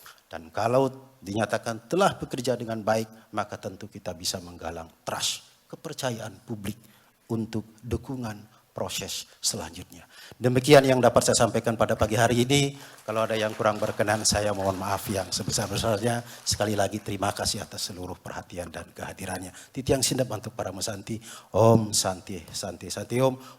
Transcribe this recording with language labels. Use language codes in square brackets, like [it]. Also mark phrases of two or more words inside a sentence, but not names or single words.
[id] Dan kalau dinyatakan telah bekerja dengan baik, maka tentu kita bisa menggalang trust, kepercayaan publik untuk dukungan proses selanjutnya. Demikian yang dapat saya sampaikan pada pagi hari ini. Kalau ada yang kurang berkenan, saya mohon maaf yang sebesar-besarnya. Sekali lagi terima kasih atas seluruh perhatian dan kehadirannya. [ban] Titiang sindap [id] untuk para mesanti. [sa] ॐ शान्तिः शान्तिः शान्तिः ॐ.